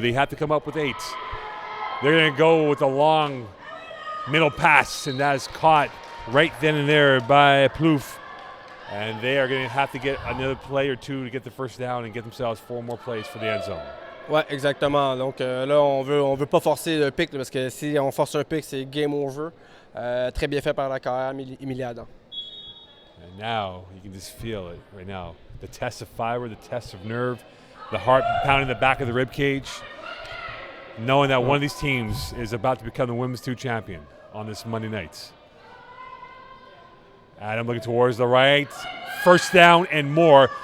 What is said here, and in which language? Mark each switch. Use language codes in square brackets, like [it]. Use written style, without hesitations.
[en] They have to come up with 8. They're going to go with a long middle pass, and that is caught right then and there by Plouffe. And they are going to have to get another play or two to get the first down and get themselves 4 more plays for the end zone. [fr] Ouais, exactement. Donc là, on veut pas forcer le pick parce que si on force un pick, c'est game over. Très bien fait par la carrière Emilie Adam. [en] And now you can just feel it right now. The test of fiber, the test of nerve, the heart pounding the back of the rib cage, knowing that one of these teams is about to become the Women's 2 champion on this Monday night. Adam looking towards the right, first down and more.